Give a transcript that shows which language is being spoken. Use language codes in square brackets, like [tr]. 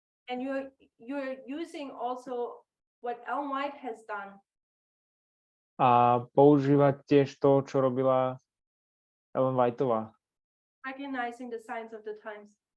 [en] And you're using also what Ellen White has done. [sk] A používať tiež to, čo robila Ellen Whiteová. [en] Recognizing the signs of the times.